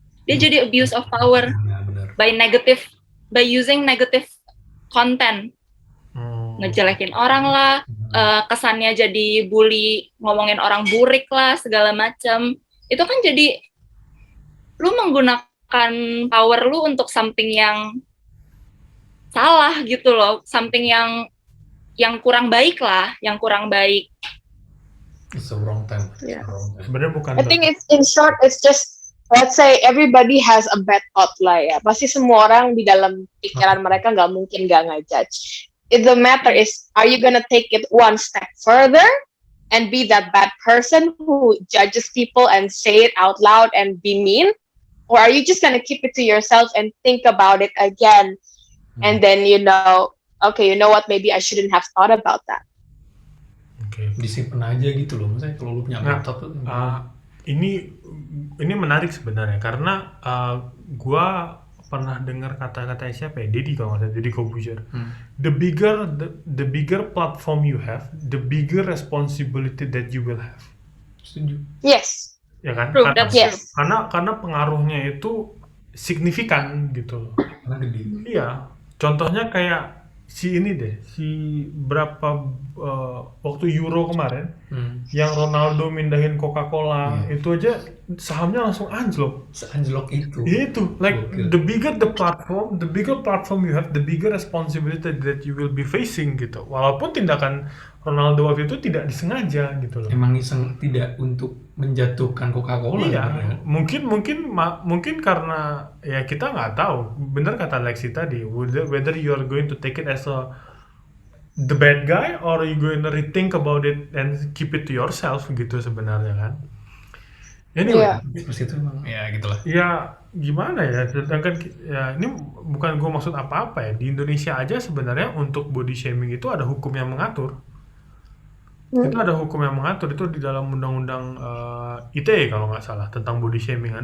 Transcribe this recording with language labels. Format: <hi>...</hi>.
<id>Dia jadi</id> <en>abuse of power by using negative content,</en> <id>ngejelekin orang lah, kesannya jadi bully, ngomongin orang burik lah, segala macam. Itu kan jadi lu menggunakan power lu untuk something yang salah gitu loh, something yang kurang baik lah, yang kurang baik.</id> <en>It's a wrong time. Yeah.</en> <id>Sebenarnya bukan.</id> <en>I think it's in short, it's just, let's say everybody has a bad thought</en> <id>lah ya. Pasti semua orang di dalam pikiran mereka nggak mungkin nggak ngejudge.</id> <en>The matter is, are you gonna take it one step further and be that bad person who judges people and say it out loud and be mean? Or are you just gonna keep it to yourself and think about it again? And then okay, you know what, maybe I shouldn't have thought about that. Okay.</en> <id>Disimpan aja gitu loh, misalnya kalau lu punya laptop tuh. Ini menarik sebenarnya, karena gua pernah dengar kata-kata siapa ya, Deddy kalau nggak salah, Deddy Corbuzier.</id> <en>The bigger platform you have, the bigger responsibility that you will have.</en> <id>Setuju.</id> <en>Yes.</en> <id>Ya kan?</id> <en>True, that's true.</en> <id>Karena pengaruhnya itu signifikan gitu loh. Karena gede. Iya. Contohnya kayak si berapa waktu Euro kemarin, yang Ronaldo mindahin Coca-Cola, itu aja sahamnya langsung anjlok. Seanjlok itu.</id> <en>Itu, like the bigger platform you have, the bigger responsibility that you will be facing</en> <id>gitu. Walaupun tindakan Ronaldo waktu itu tidak disengaja gitu loh. Emang iseng, tidak untuk menjatuhkan Coca-Cola. Iya, mungkin karena ya kita nggak tahu. Bener kata Lexi tadi,</id> <en>whether you are going to take it as the bad guy or you going to rethink about it and keep it to yourself</en> <id>gitu sebenarnya kan.</id> <en>Anyway,</en> <id>seperti itu emang ya gitulah. Ya gimana ya, sedangkan ya ini bukan gue maksud apa-apa ya. Di Indonesia aja sebenarnya untuk body shaming itu ada hukum yang mengatur. Itu ada hukum yang mengatur, itu di dalam undang-undang ITE kalau nggak salah, tentang body shaming.</id>